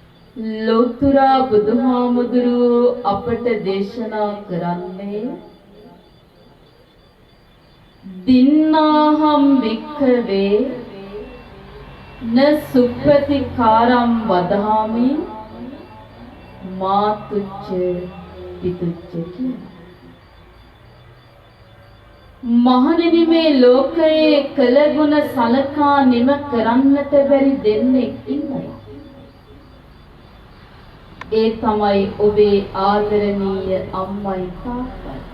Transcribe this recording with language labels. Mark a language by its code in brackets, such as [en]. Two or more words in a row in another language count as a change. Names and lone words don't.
[si] ලෝතර බුදුහාමුදුරුවෝ අපට දේශනා කරන්නේ [pi] දින්නාහම් වික්ඛවේ න සුප්පතිකාරම් වදාමි මාතුච්ච පිතුච්ච [si] කියන. මහණෙනි මේ ලෝකයේ කළ ගුණ සලකා නිම කරන්නට බැරි දෙන්නෙක් ඉන්නවා. ඒ තමයි ඔබේ ආදරණීය අම්මයි තාත්තයි.